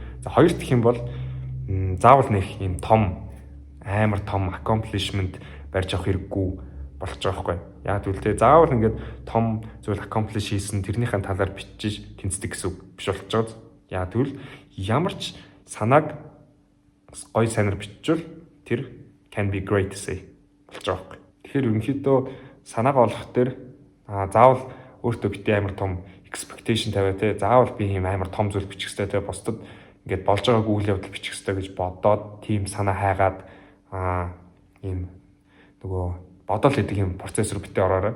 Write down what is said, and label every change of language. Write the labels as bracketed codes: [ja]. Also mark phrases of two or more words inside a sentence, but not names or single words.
[mn] За хоёр дахь юм бол заавал нэг юм амар том accomplishment барьж авах хэрэггүй болж байгаа байхгүй. Яг тэгвэл те заавал ингээд том зүйл accomplish хийсэн тэрнийхэн талаар бичиж тэнцдэг гэсэн үг биш болж байгаа. Яг тэгвэл ямар ч санааг гоё сайнаар биччихвэл тэр [en] can be great essay [mn] болж байгаа байхгүй. Тэгэхээр ерөнхийдөө санаагаа олох дээр заавал өөртөө битээ амар том expectation тавиа те заавал би юм амар том зүйл бичих хэрэгтэй те бусдад ингээд болж байгааг үйл явдал бичих хэрэгтэй гэж бодоод тийм санаа хайгаад ийм нөгөө бодол гэдэг юм процесс руу битээ ороорой.